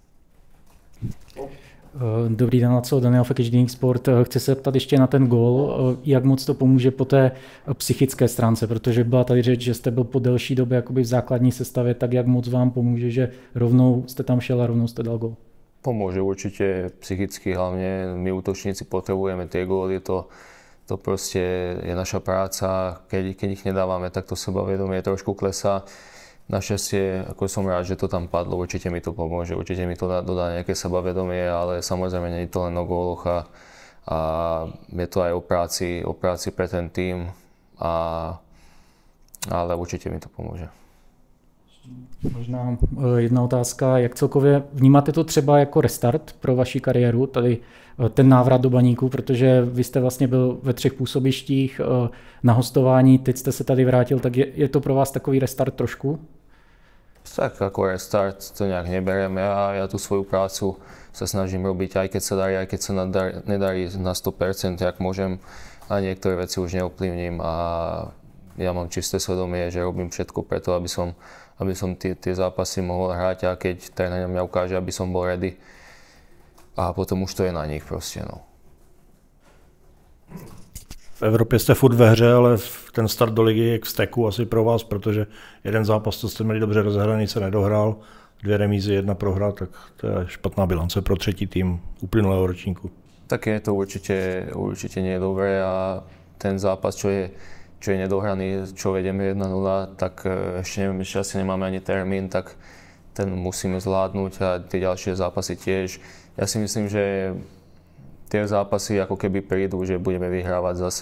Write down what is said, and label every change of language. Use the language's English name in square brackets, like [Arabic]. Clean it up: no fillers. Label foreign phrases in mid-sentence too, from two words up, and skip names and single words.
[Czech] Dobrý den, Laco, Daniel Fekič, Deník Sport. Chci se zeptat ještě na ten gól, jak moc to pomůže po té psychické stránce, protože byla tady řeč, že jste byl po delší době jakoby v základní sestavě, tak jak moc vám pomůže, že rovnou jste tam šel a rovnou jste dal gól? [Slovak] Pomôže určite psychicky, hlavne my útočníci potrebujeme tie góly, to proste je naša práca, keď ich nedávame, tak to sebavedomie trošku klesá. Našťastie, ako som rád, že to tam padlo, určite mi to pomôže, určite mi to dodá nejaké sebavedomie, ale samozrejme nie je to len o góloch a je to aj o práci pre ten tým, ale určite mi to pomôže. [Czech] Možná jedna otázka, jak celkově vnímáte to třeba jako restart pro vaši kariéru, tady ten návrat do Baníku, protože vy jste vlastně byl ve 3 působištích na hostování, teď jste se tady vrátil, tak je to pro vás takový restart trošku? [Slovak] Tak ako restart to nejak neberiem, ja tú svoju prácu sa snažím robiť aj keď sa darí, aj keď sa nedarí na 100%, jak môžem a niektoré veci už neovplyvním a ja mám čisté svedomie, že robím všetko preto, aby som tie zápasy mohol hrať a keď tréner mňa ukáže, aby som bol ready a potom už to je na nich proste, no. [Czech] v Evropě jste furt ve hře, ale ten start do ligy je k vzteku asi pro vás, protože jeden zápas, co jste měli dobře rozehraný, se nedohrál, 2 remízy, 1 prohra, tak to je špatná bilance pro třetí tým uplynulého ročníku. [Slovak] Tak je to určite nie je dobré a ten zápas, čo je nedohraný, čo vedieme 1-0, tak ešte neviem, ešte asi nemáme ani termín, tak ten musíme zvládnuť a tie ďalšie zápasy tiež. Ja si myslím, že tie zápasy ako keby prídu, že budeme vyhrávať zase.